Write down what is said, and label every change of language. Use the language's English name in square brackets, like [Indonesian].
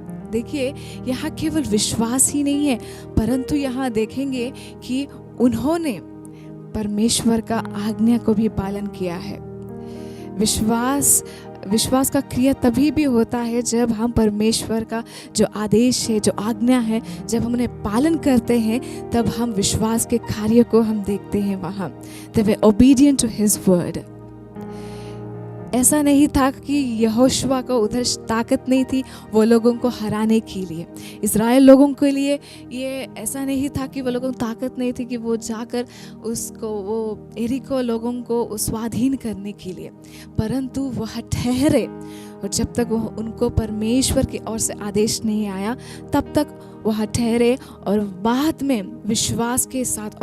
[Hindi] देखिए, यहाँ केवल विश्वास ही नहीं है, परंतु यहाँ देखेंगे कि उन्होंने परमेश्वर का आज्ञा को भी पालन किया है। विश्वास का क्रिया तभी भी होता है जब हम परमेश्वर का जो आदेश है, जो आज्ञा है, जब हम उन्हें पालन करते हैं, तब हम विश्वास के कार्य को हम देखते हैं वहाँ। [English] They were obedient to his word। [Hindi] ऐसा नहीं था कि यहोशुआ को उधर ताकत नहीं थी वो लोगों को हराने के लिए। इज़राइल लोगों के लिए ये ऐसा नहीं था कि वो लोगों को ताकत नहीं थी कि वो जाकर वो यरीहो लोगों को स्वाधीन करने के लिए, परंतु वह ठहरे और जब तक वह उनको परमेश्वर की ओर से आदेश नहीं आया तब तक वह ठहरे और बाद में विश्वास के साथ।